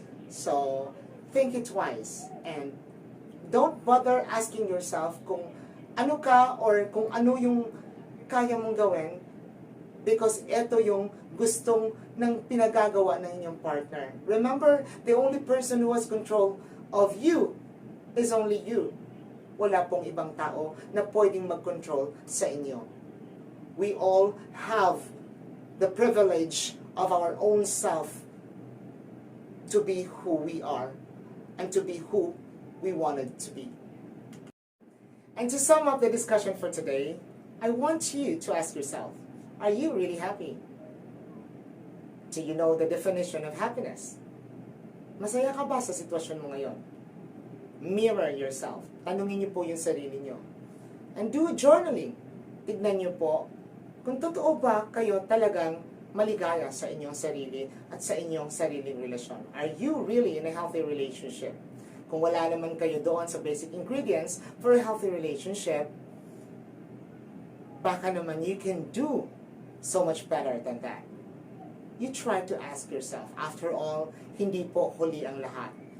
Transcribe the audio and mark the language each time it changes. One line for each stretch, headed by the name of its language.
English: So, think it twice and don't bother asking yourself
Filipino: kung ano ka or kung ano yung kaya mong gawin because ito yung gustong ng pinagagawa ng inyong partner.
English: Remember, the only person who has control of you is only you.
Filipino: Wala pong ibang tao na pwedeng mag-control sa inyo.
English: We all have the privilege of our own self to be who we are and to be who we wanted to be. And to sum up the discussion for today, I want you to ask yourself, are you really happy? Do you know the definition of happiness?
Filipino: Masaya ka ba sa sitwasyon mo ngayon?
English: Mirror yourself.
Filipino: Tanungin niyo po yung sarili niyo.
English: And do journaling.
Filipino: Tignan niyo po kung totoo ba kayo talagang maligaya sa inyong sarili at sa inyong sariling relasyon.
English: Are you really in a healthy relationship?
Filipino: Kung wala naman kayo doon sa
English: basic ingredients for a healthy relationship,
Filipino: baka naman
English: you can do so much better than that. You try to ask yourself, after all,
Filipino: hindi po huli ang lahat.